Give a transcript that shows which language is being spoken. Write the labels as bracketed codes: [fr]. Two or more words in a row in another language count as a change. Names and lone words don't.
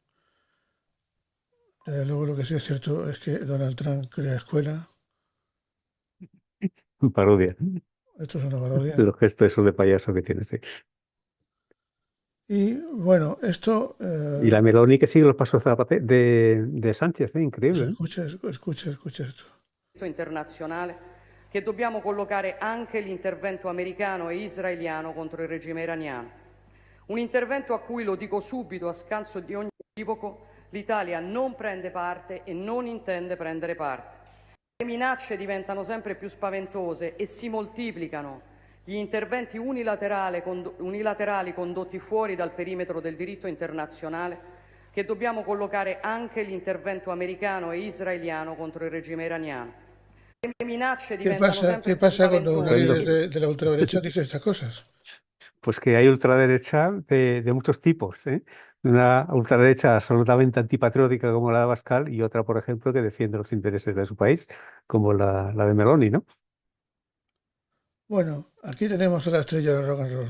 [es] Desde luego lo que sí es cierto es que Donald Trump crea escuela. Parodia. Esto es una parodia. Los gestos esos de payaso que tiene, sí. Y bueno, esto... Y la Meloni que sigue los pasos de Sánchez, increíble. Escucha esto. [it] Internazionale che dobbiamo collocare anche l'intervento americano e israeliano contro il regime iraniano. Un intervento a cui, lo dico subito a scanso di ogni equivoco, l'Italia non prende parte e non intende prendere parte. Le minacce diventano sempre più spaventose e si moltiplicano gli interventi unilaterali condotti fuori dal perimetro del diritto internazionale, che dobbiamo collocare anche l'intervento americano e israeliano contro il regime iraniano. Le minacce diventano sempre [es] ¿Qué [it] più [es] pasa cuando un [it] spaventose. [es] líder de la ultraderecha dice estas cosas? Pues que hay ultraderecha de muchos tipos, ¿eh? Una ultraderecha absolutamente antipatriótica como la de Abascal y otra, por ejemplo, que defiende los intereses de su país, como la de Meloni, ¿no? Bueno, aquí tenemos a la estrella del [en] rock and roll.